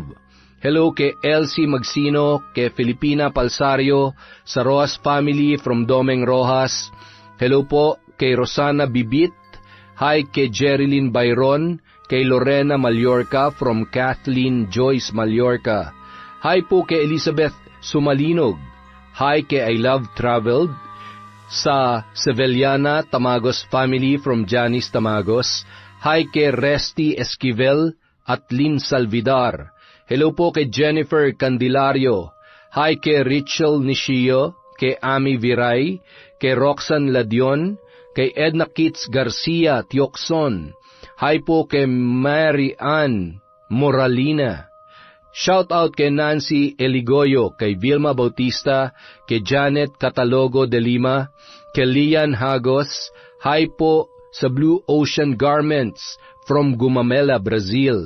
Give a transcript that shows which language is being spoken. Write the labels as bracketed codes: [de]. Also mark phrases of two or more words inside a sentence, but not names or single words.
[tl] Hello kay Elsie Magsino, kay Filipina Palsario, sa Rojas family from Domeng Rojas. Hello po kay Rosana Bibit. Hi kay Jerilyn Byron, kay Lorena Mallorca from Kathleen Joyce Mallorca. Hi po kay Elizabeth Sumalinog. Hi kay I Love Traveled, sa Seveliana Tamagos family from Janice Tamagos. Hi kay Resty Esquivel at Lynn Salvidar. Hello po kay Jennifer Candelario. Hi kay Rachel Nishio, kay Ami Viray, kay Roxanne Ladion, kay Edna Kitts Garcia Tiokson. Hi po kay Mary Ann Moralina. [en] Shout out [tl] kay Nancy Eligoyo, kay Vilma Bautista, kay Janet Catalogo de Lima, kay Lian Hagos. Hi po sa Blue Ocean Garments from Gumamela, Brazil.